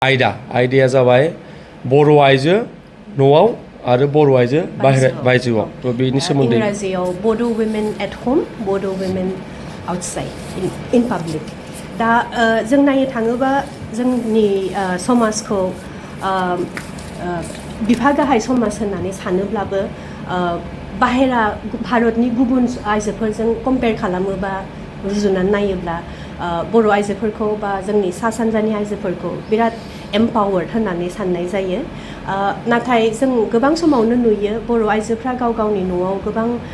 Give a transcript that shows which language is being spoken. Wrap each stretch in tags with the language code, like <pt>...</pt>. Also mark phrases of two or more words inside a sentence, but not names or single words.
<brx>आयदाया जाबाय बर' आइजो न'आव आरो बर' आइजो बायजोआव थ' बेनि सोमोन्दै इंराजियाव बड'</brx> <en>women at home, बड' women outside in public.</en> <brx>दा जों नायनो थाङोबा जोंनि समाजखौ बिफा गाहाय समाज होननानै सानोब्लाबो बाहेरा भारतनि गुबुन आइजोफोरजों कम्पेयार खालामोबा रुजुनानै नायोब्ला बर' आइजोफोरखौ बा जोंनि सा सानजानि आइजोफोरखौ बिराद एम्पावार्ड होननानै साननाय जायो नाथाय जों गोबां समावनो नुयो बर' आइजोफ्रा गाव गावनि न'आव गोबां</brx>